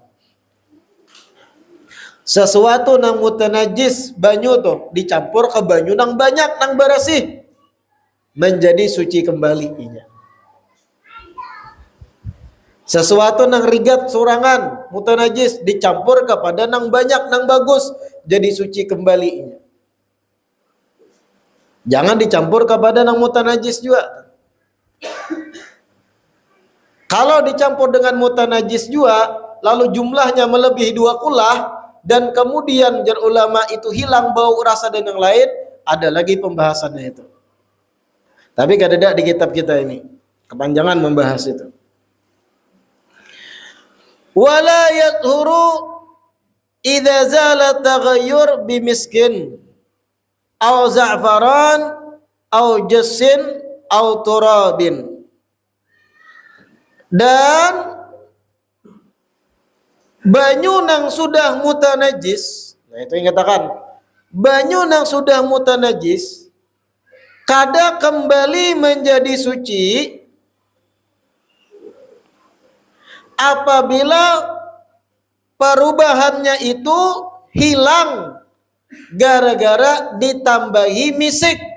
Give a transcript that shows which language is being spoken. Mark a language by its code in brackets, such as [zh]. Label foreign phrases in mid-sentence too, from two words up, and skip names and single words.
[bjn] Sesuatu nang mutanajis banyu tuh dicampur ke banyu nang banyak, nang bersih, menjadi suci kembali inya. Sesuatu nang rigat surangan mutanajis dicampur kepada nang banyak, nang bagus, jadi suci kembali inya. Jangan dicampur kepada nang mutanajis juga. [id] Kalau dicampur dengan mutanajis juga, lalu jumlahnya melebihi 2 kulah, dan kemudian jar ulama itu hilang bau, rasa dan yang lain, ada lagi pembahasannya itu. Tapi kadang-kadang di kitab kita ini kepanjangan membahas itu. [ar] ولا يطهر إذا زال التغير بمسك أو زعفران أو جص أو تراب. [bjn] Dan banyu nang sudah mutanajis, nah itu yang katakan, banyu nang sudah mutanajis kada kembali menjadi suci [id] apabila perubahannya itu hilang gara-gara ditambahi misik